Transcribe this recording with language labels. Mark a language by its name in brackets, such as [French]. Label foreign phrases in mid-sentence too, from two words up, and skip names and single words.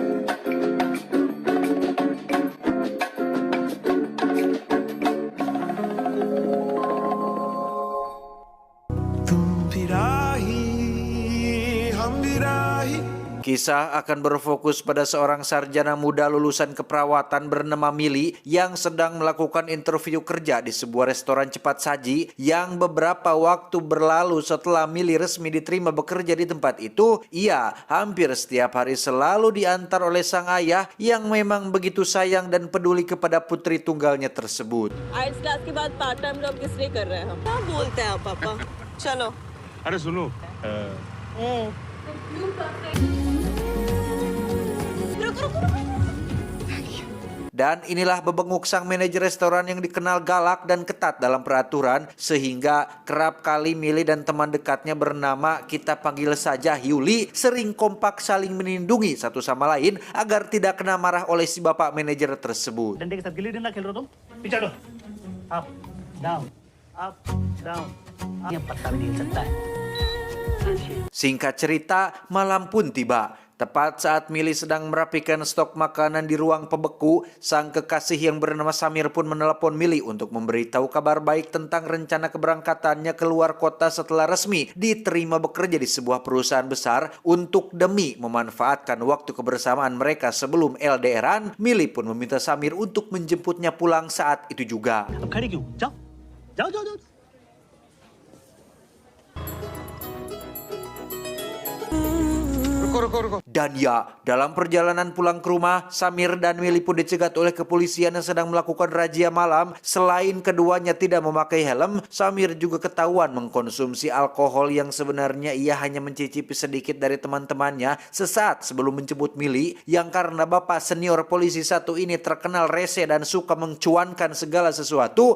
[Indonesian] Kisah akan berfokus pada seorang sarjana muda lulusan keperawatan bernama Mili yang sedang melakukan interview kerja di sebuah restoran cepat saji yang beberapa waktu berlalu setelah Mili resmi diterima bekerja di tempat itu. Ia hampir setiap hari selalu diantar oleh sang ayah yang memang begitu sayang dan peduli kepada putri tunggalnya tersebut. [Hindi] आइल्स क्लास के बाद [English] part time job [Hindi] किस लिए कर रहे हैं हम? क्या बोलते हैं आप पापा? चलो। अरे सुनो [Indonesian] Dan inilah bebenguk sang manajer restoran yang dikenal galak dan ketat dalam peraturan, sehingga kerap kali Mili dan teman dekatnya bernama kita panggil saja Yuli sering kompak saling melindungi satu sama lain agar tidak kena marah oleh si bapak manajer tersebut. [Hindi] डंडे के साथ गिल्ली डंडा खेल रहे हो तुम? पीछे हटो। [English] up down up down. [Hindi] ये पत्ता भी नहीं हिल सकता है। [Indonesian] Singkat cerita, malam pun tiba. Tepat saat Mili sedang merapikan stok makanan di ruang pembeku, sang kekasih yang bernama Samir pun menelepon Mili untuk memberitahu kabar baik tentang rencana keberangkatannya keluar kota setelah resmi diterima bekerja di sebuah perusahaan besar. Untuk demi memanfaatkan waktu kebersamaan mereka sebelum LDRan, Mili pun meminta Samir untuk menjemputnya pulang saat itu juga. [Hindi] अब खड़ी क्यों? जाओ जाओ जाओ जाओ। [Indonesian] Dan ya, dalam perjalanan pulang ke rumah, Samir dan Mili pun dicegat oleh kepolisian yang sedang melakukan razia malam. Selain keduanya tidak memakai helm, Samir juga ketahuan mengkonsumsi alkohol yang sebenarnya ia hanya mencicipi sedikit dari teman-temannya sesaat sebelum menjemput Mili, yang karena bapak senior polisi satu ini terkenal rese dan suka mencuankan segala sesuatu.